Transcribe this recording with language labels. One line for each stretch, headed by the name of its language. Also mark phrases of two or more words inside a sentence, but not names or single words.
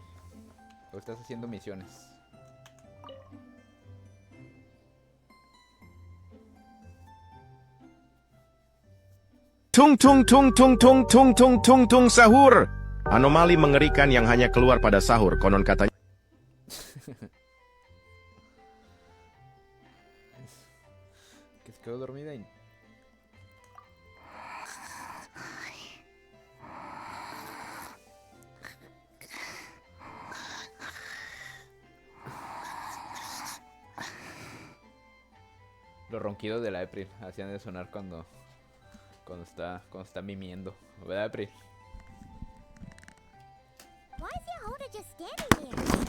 Spanish: ¿O estás haciendo misiones?
Indonesian: Tung tung tung tung tung tung tung tung tung sahur. Anomali mengerikan yang hanya keluar pada sahur, konon katanya.
Spanish: Que se quedó dormida y... Los ronquidos de la April hacían de sonar cuando está mimiendo, ¿verdad, April?
English: Why is Yehuda just standing there?